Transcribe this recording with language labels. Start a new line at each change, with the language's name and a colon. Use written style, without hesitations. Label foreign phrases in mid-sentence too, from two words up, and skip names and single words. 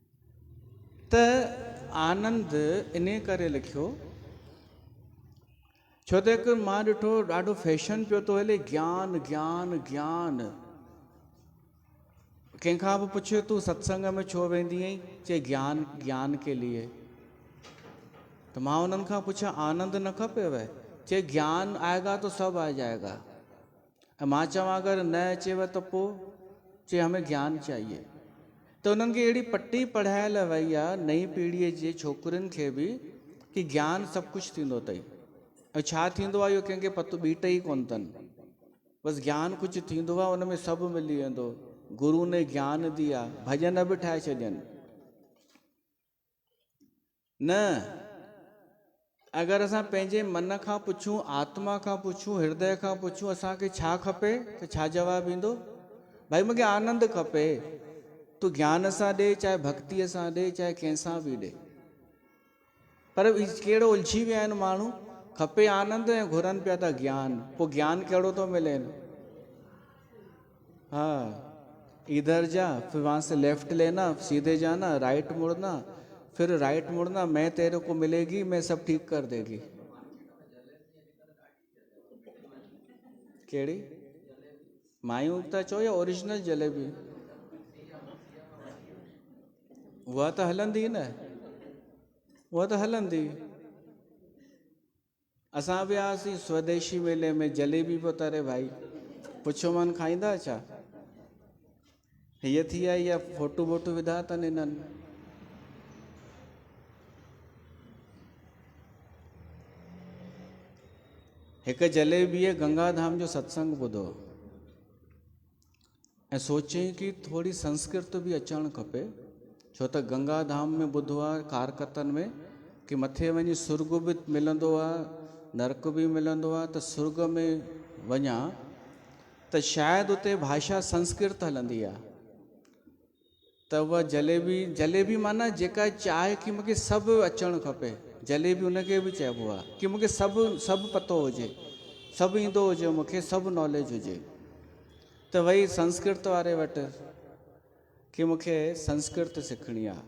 Sindhi: त आनंद इन करे लिखियो छो त हिकु मां ॾिठो ॾाढो फैशन पियो थो हले, ज्ञान ज्ञान ज्ञान। कंहिंखां बि पुछे तूं सत्संग में छो वेंदी आहीं, चए ज्ञान
Hindi: ज्ञान के लिए।
Sindhi: तो मां उन्हनि खां पुछा आनंद न खपेव, चए
Hindi: ज्ञान आएगा तो सब आ जाएगा।
Sindhi: मां चवां अगरि न अचेव त पोइ, चए
Hindi: हमें ज्ञान चाहिए।
Sindhi: तो उन्हनि खे अहिड़ी पटी पढ़ायल वई आहे नई पीढ़ीअ जे छोकिरियुनि खे बि कि ज्ञान सभु कुझु थींदो अथई। ऐं छा थींदो आहे इहो कंहिंखे पतो बीट ई कोन अथनि। बसि ज्ञान कुझु थींदो आहे, उन में सभु मिली वेंदो।
Hindi: गुरू ने ज्ञान दिया,
Sindhi: भॼन बि ठाहे छॾनि। न, अगरि असां पंहिंजे मन खां पुछूं, आत्मा खां पुछूं, हृदय खां पुछूं असांखे छा खपे, त छा जवाबु ईंदो? भाई मूंखे आनंद खपे। तूं ज्ञान सां ॾे, चाहे भक्तीअ सां ॾे, चाहे कंहिंसां बि ॾे। पर कहिड़ो उलझी विया आहिनि माण्हू, खपे आनंद ऐं घुरनि पिया था ज्ञान। पोइ ज्ञान कहिड़ो थो मिले?
Hindi: हाँ, इधर जा, फिर वहाँ से लेफ्ट लेना, सीधे जाना, राइट मुड़ना, फिर राइट मुड़ना, मैं तेरे को मिलेगी, मैं सब ठीक कर देगी।
Sindhi: केड़ी मायूं था चो या ओरिजिनल जलेबी? उहा त हलंदी न, उहा त हलंदी। असां वियासीं स्वदेशी मेले में, जलेबी पियो तरे भाई। पुछो मन खाईंदा छा? हीअ थी आई, या फोटू वोटू विधा अथनि इन्हनि। हिकु जलेबीअ गंगाधाम जो सत्संग ॿुधो ऐं सोचई कि थोड़ी संस्कृत बि अचणु खपे। छो त गंगाधाम में ॿुधो आहे कारकतन में कि मथे वञी सुर्ग बि मिलंदो आहे, नरक बि मिलंदो आहे। त सुर्ग में वञा त शायदि उते भाषा संस्कृत हलंदी आहे। त उहा जलेबी माना जेका चाहे कि मूंखे सभु अचणु खपे, जलेबी उनखे बि चइबो आहे कि मूंखे सभु पतो हुजे, सभु ईंदो हुजे, मूंखे सभु नॉलेज हुजे। त वही संस्कृत वारे वटि कि मूंखे संस्कृत सिखणी आहे।